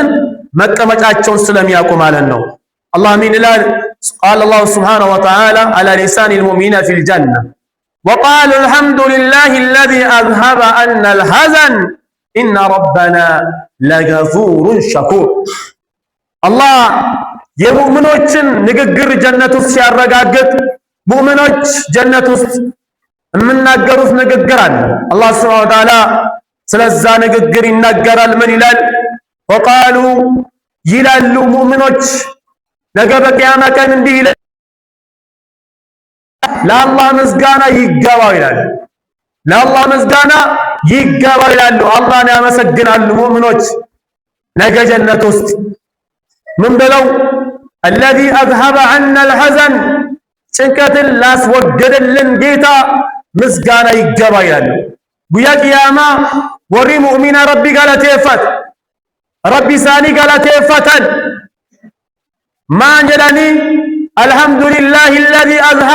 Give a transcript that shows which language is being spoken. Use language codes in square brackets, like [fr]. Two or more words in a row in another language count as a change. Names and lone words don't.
[am] መቀመጫቸውን ስለሚያውቁ ማለት ነው። አላህ ምን ይላል? [ar] قال الله سبحانه وتعالى على لسان المؤمنين في الجنة وقالوا الحمد لله الذي أذهب عنا الحزن إن ربنا لغفور شكور الله [am] የሙእሚኖችን ንግግር ጀነት ውስጥ ሲያረጋግጥ ሙእሚኖች ጀነት ውስጥ የምናገሩት ንግግር አለ። አላህ [ar] سبحانه وتعالى [am] ስለዛ ንግግር ይናገራል። ምን ይላል? ወቃሉ ይላሉ ሙእሚኖች ነገ በቂያማ ቀን እንዲህ ይላል፣ ለአላህ ምስጋና ይገባው ይላል። ለአላህ ምስጋና ይገባው ይላሉ። አላህን ያመሰግናሉ ሙእሚኖች ነገ ጀነት ውስጥ ምን ብለው? [ar] الذي أذهب عنا الحزن [am] ጭንቀትን ላስወገደልን ጌታ ምስጋና ይገባ ይላሉ። [om] ጉያ ቂያማ ወሪ ሙእሚና ረቢ ገለቴፈት ረቢ ሳኒ ገለቴፈተን ማን ጀዳኒ [ar] الحمد لله الذي أذهب